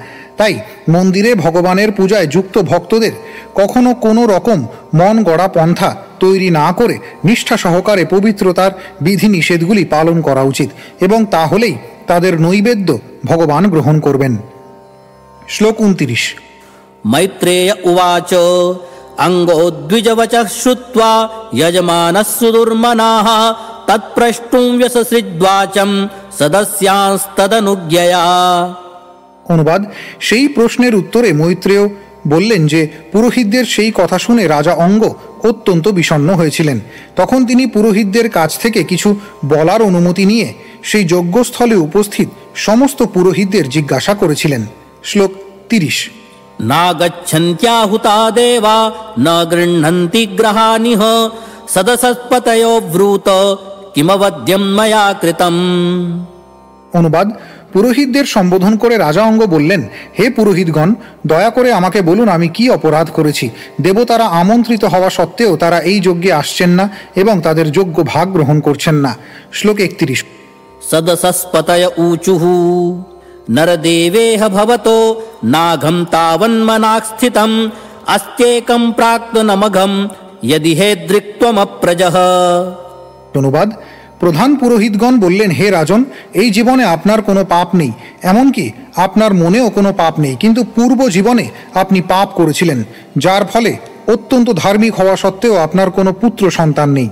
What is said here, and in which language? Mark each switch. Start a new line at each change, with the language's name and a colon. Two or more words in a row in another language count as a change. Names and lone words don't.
Bangla: তাই মন্দিরে ভগবানের পূজায় যুক্ত ভক্তদের কখনো কোনো রকম মন গড়া পন্থা তৈরি না করে নিষ্ঠা সহকারে পবিত্রতার বিধিনিষেধগুলি পালন করা উচিত, এবং তাহলেই তাদের নৈবেদ্য ভগবান গ্রহণ করবেন। শ্লোক 29।
Sanskrit: मैत्रेय उवाच अंगोद्विजवचः श्रुत्वा यजमानः सुदुर्मनाः तत्प्रष्टुं व्यससृज्वाचं सदस्यांस्तदनुज्ञया।
Bangla: অনুবাদ: সেই প্রশ্নের উত্তরে মৈত্রেয় বললেন যে পুরোহিতদের সেই কথা শুনে রাজা অঙ্গ অত্যন্ত বিষণ্ণ হয়েছিলেন। তখন তিনি পুরোহিতদের কাছ থেকে কিছু বলার অনুমতি নিয়ে সেই যজ্ঞস্থলে উপস্থিত সমস্ত পুরোহিতদের জিজ্ঞাসা করেছিলেন। শ্লোক 30।
Sanskrit: नागच्छन्त्याहुता देवा न गृह्णन्ति ग्रहानिह सदसत्पतयो ब्रूत किमवद्यं मया कृतम्।
Bangla: অনুবাদ: পুরোহিতদের সম্বোধন করে রাজা অঙ্গ বললেন, হে পুরোহিতগণ, দয়া করে আমাকে বলুন আমি কি অপরাধ করেছি। দেবতারা আমন্ত্রিত হওয়া সত্ত্বেও তারা এই যজ্ঞে আসছেন না এবং তাদের যোগ্য ভাগ গ্রহণ করছেন না। শ্লোক 31।
Sanskrit: सदसस्पतय ऊचुः नरदेवेह भवतो नाघं तावन्मनाक् स्थितम् अस्त्येकं प्राक्तनमघं यदि हेदृक्त्वमप्रजः।
Bangla: অনুবাদ: প্রধান পুরোহিতগণ বললেন, হে রাজন, এই জীবনে আপনার কোনো পাপ নেই, এমনকি আপনার মনেও কোনো পাপ নেই, কিন্তু পূর্ব জীবনে আপনি পাপ করেছিলেন, যার ফলে অত্যন্ত ধার্মিক হওয়া সত্ত্বেও আপনার কোনো পুত্র সন্তান নেই।